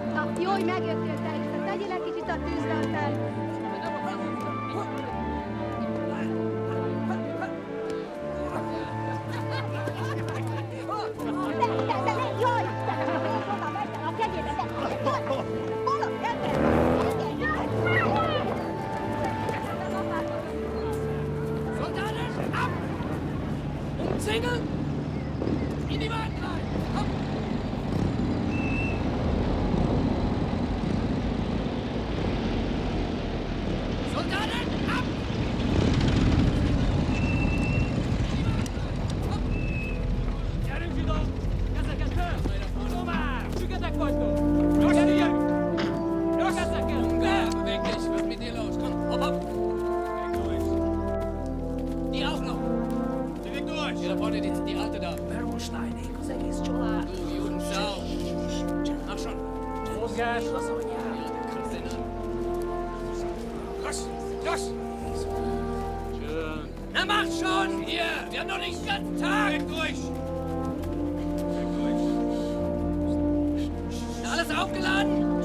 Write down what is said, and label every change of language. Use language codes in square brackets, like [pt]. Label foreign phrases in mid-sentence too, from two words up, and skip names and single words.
[hu] Jó, hogy megjöttél, Tex. Tegyél egy kicsit a tűzre, aztán... Jaj! Oda, megy a kegyébe, de... Hol? [de] Soldaten, ab! Umzingeln! In die Wagen rein! Komm! Soldaten, ab! [hu] Gyerünk ide! Kezeket föl! Tovább! Süketek vagytok! Gyerünk! Kezeket! [de] Wer? Beweg dich! Was ist mit dir los? Komm, hopp, hopp! Die auch noch! Beweg durch! Hier da vorne, die Alte da. [hu] Bergstein, az egész család. [de] Du, Judensau! Mach schon! Mozgás! Ja, der kratzt den an. Los! Los! Schön. Na mach schon! Hier! Wir haben noch nicht den ganzen Tag! Weg durch! Weg durch! Na, alles aufgeladen?